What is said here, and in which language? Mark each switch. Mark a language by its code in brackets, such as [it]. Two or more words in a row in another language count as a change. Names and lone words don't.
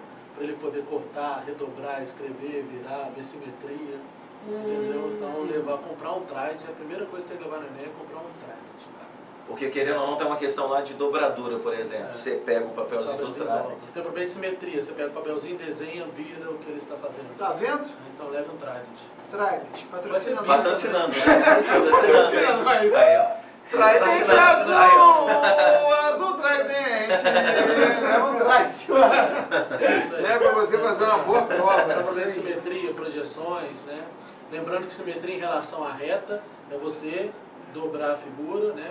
[pt] Para ele poder cortar, redobrar, escrever, virar, ver simetria. Entendeu? Então, comprar um Trident, a primeira coisa que tem que levar no Enem é comprar um Trident. Porque querendo ou não tem uma questão lá de dobradura, por exemplo. Você pega o papelzinho do Trident. Tem problema de simetria. Você pega o papelzinho, desenha, vira o que ele está fazendo. Tá vendo? Então leve um Trident. Trident, patrocinando. Patrocinando, né? Patrocinando, mas... Aí, ó. Trident azul! Azul Trident! Leva um Trident. É para você fazer uma boa prova. Para fazer simetria, projeções, né? Lembrando que simetria em relação à reta é você dobrar a figura, né?